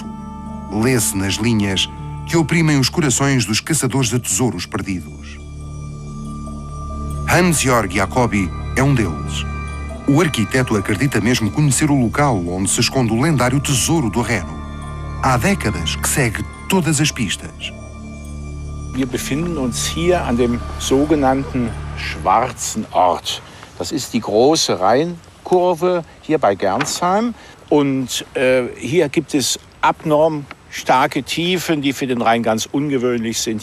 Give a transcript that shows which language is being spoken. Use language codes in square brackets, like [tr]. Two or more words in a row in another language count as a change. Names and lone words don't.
[pt] Lê-se nas linhas que oprimem os corações dos caçadores de tesouros perdidos. Hans-Georg Jacobi é um deles. O arquiteto acredita mesmo conhecer o local onde se esconde o lendário tesouro do Reno. Há décadas que segue todas as pistas. [de] Wir befinden uns hier an dem sogenannten Schwarzen Ort. Das ist die große Rheinkurve hier bei Gernsheim. Und hier gibt es abnorm starke Tiefen, die für den Rhein ganz ungewöhnlich sind.